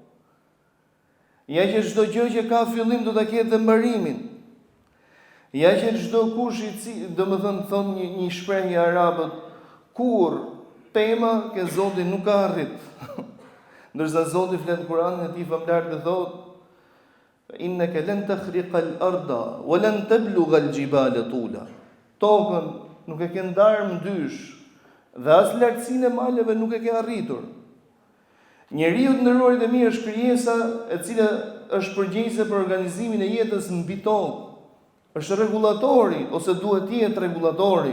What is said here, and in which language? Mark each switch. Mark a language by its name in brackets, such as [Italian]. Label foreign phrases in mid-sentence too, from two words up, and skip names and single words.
[Albanian] Ja që çdo gjë që ka fillim do ta ketë dhe mbarimin. Ja që çdo kush domethënë thon një shprehje arabët, kur pema ke Zoti nuk ka arrit. Ndërsa Zoti flet në Kur'anin e tij famlar dhe thotë: [Arabic] "إنك لن تخرق الأرض ولن تبلغ الجبال طولا." [Albanian] Tokën nuk e ke ndarë në dysh dhe as lartësinë e maleve nuk e ke arritur. Njeriu të nderuar dhe mirë është krijesa e cila është përgjegjëse për organizimin e jetës mbi tokë. Është rregullatori ose duhet të jetë rregullatori.